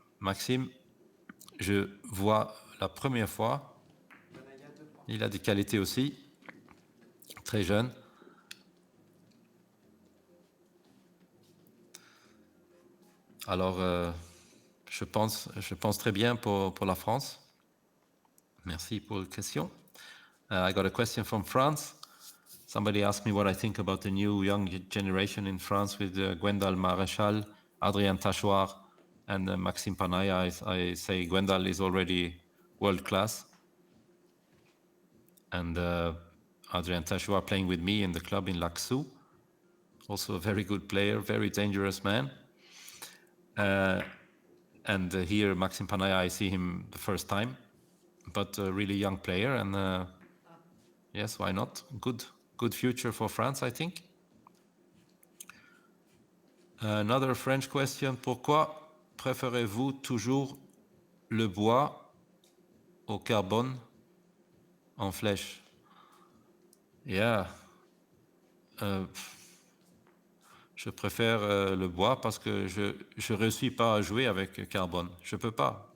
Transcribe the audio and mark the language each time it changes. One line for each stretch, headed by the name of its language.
French: Maxime, je vois la première fois. Il a des qualités aussi. Très jeune. Alors, je pense très bien pour la France. Merci pour la question.
English: I got a question from France. Somebody asked me what I think about the new young generation in France with Gwendal Maréchal, Adrien Tachoir, and Maxime PANAIA. I say Gwendal is already world class. And Adrien Tachoir playing with me in the club in Laxou. Also a very good player, very dangerous man. And here, Maxime PANAIA, I see him the first time, but a really young player. And yes, why not? Good future for France, I think. Another French question.
French: Pourquoi préférez-vous toujours le bois au carbone en flèche? Yeah. Je préfère le bois parce que je ne réussis pas à jouer avec carbone. Je ne peux pas.